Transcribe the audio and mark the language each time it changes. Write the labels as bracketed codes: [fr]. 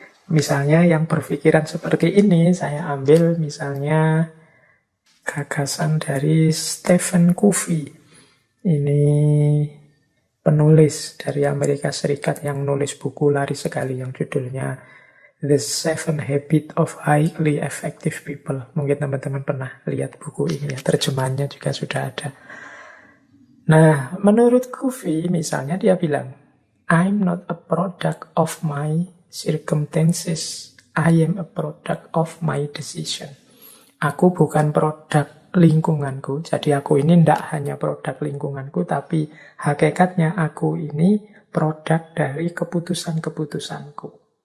[id] Misalnya yang berpikiran seperti ini, saya ambil misalnya gagasan dari Stephen Covey. Ini penulis dari Amerika Serikat yang nulis buku laris sekali yang judulnya [en] The Seven Habits of Highly Effective People. [id] Mungkin teman-teman pernah lihat buku ini ya, terjemahannya juga sudah ada. Nah, menurut Covey misalnya dia bilang, [en] I'm not a product of my circumstances, I am a product of my decision. [id] Aku bukan produk lingkunganku, jadi aku ini tidak hanya produk lingkunganku, tapi hakikatnya aku ini produk dari keputusan-keputusanku.